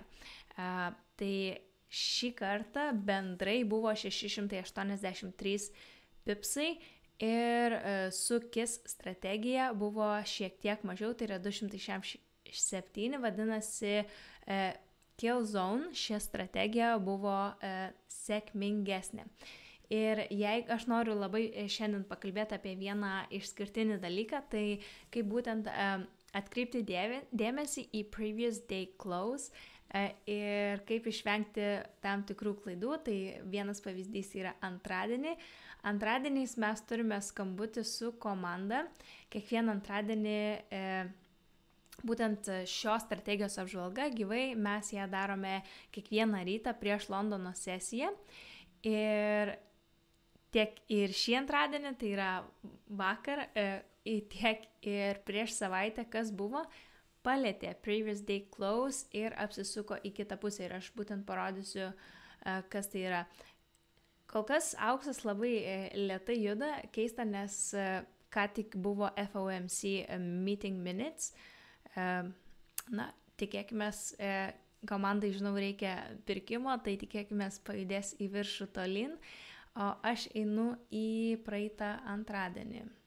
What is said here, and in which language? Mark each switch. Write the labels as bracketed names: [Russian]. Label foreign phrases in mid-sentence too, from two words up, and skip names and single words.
[Lithuanian] Tai šį kartą bendrai buvo 683 pipsai ir su KISS strategija buvo šiek tiek mažiau, tai yra 267, vadinasi Kill Zone ši strategija buvo sėkmingesnė. Ir jeigu aš noriu labai šiandien pakalbėti apie vieną išskirtinį dalyką, tai kaip būtent atkreipti dėmesį į [English] previous day close [Lithuanian] ir kaip išvengti tam tikrų klaidų. Tai vienas pavyzdys yra antradienį. Antradieniais mes turime skambutį su komanda. Kiekvieną antradienį būtent šios strategijos apžvalga gyvai, mes ją darome kiekvieną rytą prieš Londono sesiją. Ir tiek ir šį antradienį, tai yra vakar, tiek ir prieš savaitę, kas buvo, palėtė [English] previous day close [Lithuanian] ir apsisuko į kitą pusę. Ir aš būtent parodysiu, kas tai yra. Kol kas auksas labai lėtai juda, keista, nes ką tik buvo [English] FOMC meeting minutes. [Lithuanian] Na, tikėkime, komandai, žinau, reikia pirkimo, tai tikėkime pajudės į viršų tolyn, o aš einu į praeitą antradienį.